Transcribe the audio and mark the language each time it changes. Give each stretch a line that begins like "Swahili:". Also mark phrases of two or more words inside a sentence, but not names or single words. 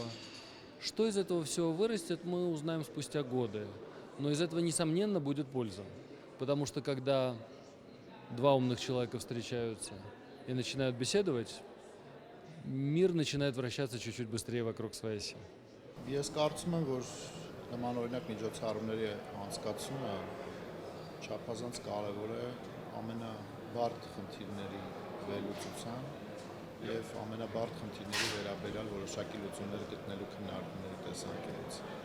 Russian: Что из этого всего вырастет, мы узнаем спустя годы. Но из этого, несомненно, будет польза. Потому что когда два умных человека встречаются и начинают беседовать, мир начинает вращаться чуть-чуть быстрее вокруг своей оси.
Armenian: Ես կարծում եմ, որ նմանօրինակ միջոցառումների անցկացումը չափազանց կարևոր է ամենաբարդ խնդիրների վերլուծության եւ ամենաբարդ խնդիրների վերաբերյալ որոշակի լուծումներ գտնելու քննարկումների տեսանկյունից։